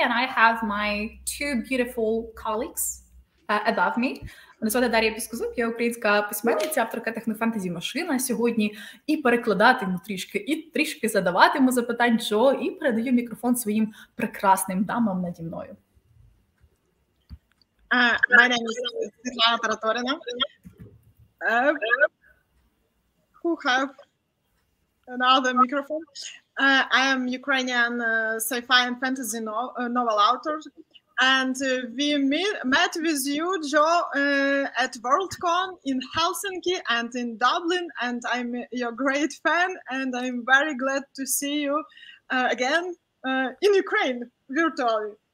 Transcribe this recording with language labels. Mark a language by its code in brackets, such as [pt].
[en] And I have my two beautiful colleagues above me. [uk] Мене звати Дар'я Піскузук, я українська письменниця, авторка технофентезі «Машина» сьогодні. І перекладатиму трішки, і трішки задаватиму запитань Джо, і передаю мікрофон своїм прекрасним дамам наді мною. [en] My name is Svetlana Taratorina, who have another microphone. I am Ukrainian sci-fi and fantasy novel author. And we met with you, Joe, at WorldCon in Helsinki and in Dublin, and I'm your great fan, and I'm very glad to see you again in Ukraine, virtually.